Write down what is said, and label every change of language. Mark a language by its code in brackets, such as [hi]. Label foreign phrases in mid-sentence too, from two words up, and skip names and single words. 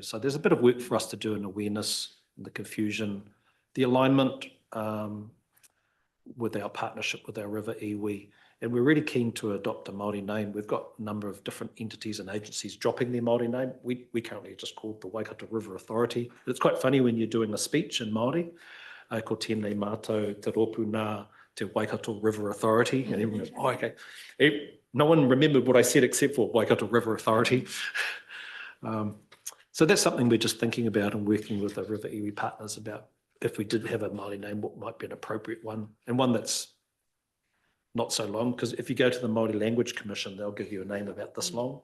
[en] So there's a bit of work for us to do in awareness, and the confusion, the alignment with our partnership with our River Iwi. And we're really keen to adopt a Māori name. We've got a number of different entities and agencies dropping their Māori name. We currently just called the Waikato River Authority. It's quite funny when you're doing a speech in Māori, [mi] ko tēnei mātou te rōpū nā te Waikato River Authority. [en] And everyone goes, "Oh, okay." No one remembered what I said except for Waikato River Authority. So that's something we're just thinking about and working with the River Iwi partners about. If we did have a Māori name, what might be an appropriate one, and one that's not so long, because if you go to the Māori Language Commission, they'll give you a name about this long.